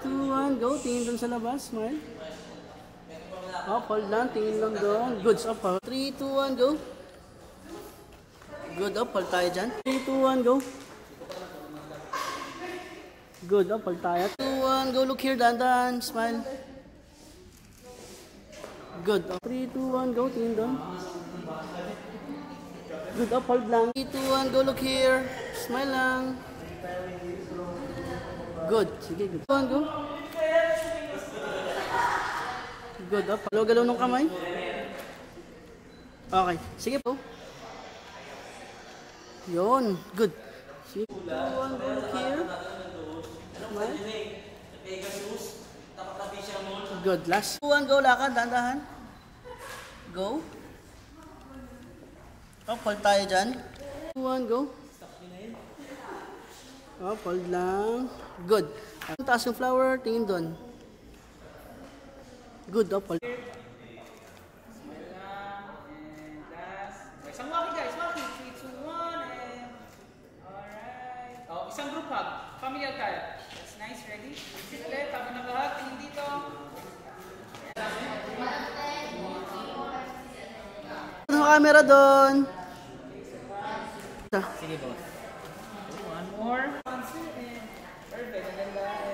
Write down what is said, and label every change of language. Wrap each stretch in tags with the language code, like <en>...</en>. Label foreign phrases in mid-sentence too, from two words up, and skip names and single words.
<en>2, 1, go.</en> <tl>Tingin dun sa labas. Smile. Up, hold lang. Tingin lang doon.</tl> <en>Good. Up, 3, 2, 1, go. Good. Up, hold</en> <tl>tayo dyan.</tl> <en>3, 2, 1, go. Good. Up, hold tayo. 2, 1, go. Look here.</en> <tl>Dahan-dahan.</tl> <en>Smile. Good. Up. 3, 2, 1, go.</en> <tl>Tingin doon.</tl> <en>Good. Up, hold lang. 3, 2, 1, go. Look here. Smile lang. Good. Sige, good. 2, 1, go. Good. Up.</en> <tl>Galaw-galaw ng kamay. Okay. Sige po. Yun. Good. Sige. 2, 1,</tl> <en>go. Look here. Smile. Good. Last. 2, 1, go.</en> <tl>Lakad. Dahan-dahan.</tl> <en>Go. Up. Hold</en> <tl>tayo dyan.</tl> <en>2, 1, go. Up. Hold lang. Good.</en> <tl>Taas yung flower. Tingin doon. Good. Up. Hold. Isang walkie guys, walkie.</tl> <en>3, 2, 1, and... Alright. Oh, isang group hug. Familiar tayo. That's nice. Ready? Sit ulit.</en> <tl>Habang nag-hug, tingin dito. Ano camera doon? Sige boss.</tl> <en>One more. Perfect.</en> <tl>Ang ganda.</tl>